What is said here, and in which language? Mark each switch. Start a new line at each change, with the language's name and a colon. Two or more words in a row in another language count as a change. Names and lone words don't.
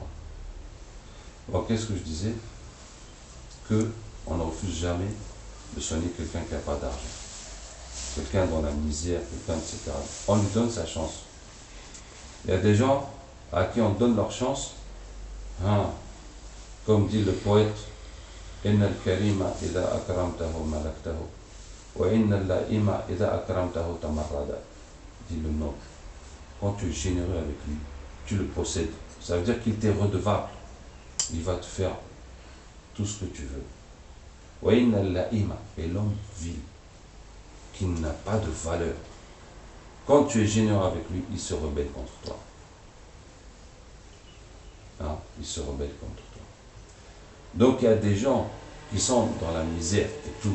French: Alors, qu'est-ce que je disais? On ne refuse jamais de soigner quelqu'un qui n'a pas d'argent. Quelqu'un dans la misère, quelqu'un, etc. On lui donne sa chance. Il y a des gens à qui on donne leur chance. Comme dit le poète,
Arabic: إن الكريم إذا أكرمته ملكته، وإن اللئيم إذا أكرمته تمردا.
French: Dit le noble. Quand tu es généreux avec lui, tu le possèdes. Ça veut dire qu'il t'est redevable. Il va te faire tout ce que tu veux.
Arabic: وإن اللئيم,
French: et l'homme vil, qui n'a pas de valeur. Quand tu es généreux avec lui, il se rebelle contre toi. Il se rebelle contre toi. Donc il y a des gens qui sont dans la misère et tout.